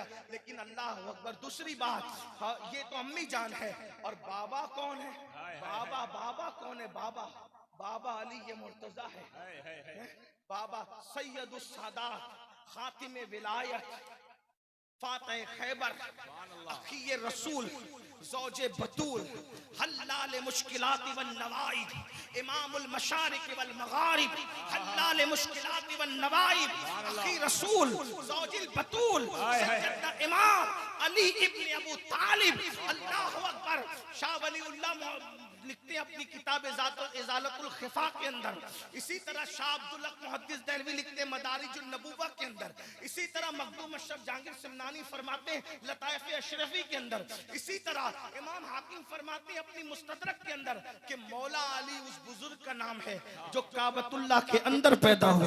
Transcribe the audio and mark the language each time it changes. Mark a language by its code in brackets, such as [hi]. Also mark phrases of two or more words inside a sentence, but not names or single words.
[hi] लेकिन [ar] الله أكبر, [hi] दूसरी बात, हाँ, ये तो अम्मी जान है, और बाबा कौन है? बाबा, बाबा कौन है? बाबा, बाबा अली ये मुर्तजा है। बाबा [ar] سيد السادات, [fa] خاتم ولایت, [ar] فاتح خيبر, [fa] اخی رسول, زوج بتول, [ar] حلال المشكلات والنوائب، إمام المشارق والمغارب، حلال حل المشكلات ونوائب أخي رسول زوج البتول سيدنا إمام علي ابن أبو طالب الله أكبر. [hi] शाह वलीउल्लाह लिखते हैं अपनी किताब इज़ालतुल खिफा के अंदर। इसी तरह शाह अब्दुल हक मुहद्दिस देहलवी लिखते हैं मदारिजुन नबुव्वा के अंदर। इसी तरह मखदूम अशरफ जहांगीर सिमनानी फरमाते हैं लताइफ अशरफी के अंदर। इसी तरह इमाम हाकिम फरमाते हैं अपनी मुस्तदरक के अंदर कि मौला अली उस बुजुर्ग का नाम है जो काबतुल्लाह के अंदर पैदा हुए।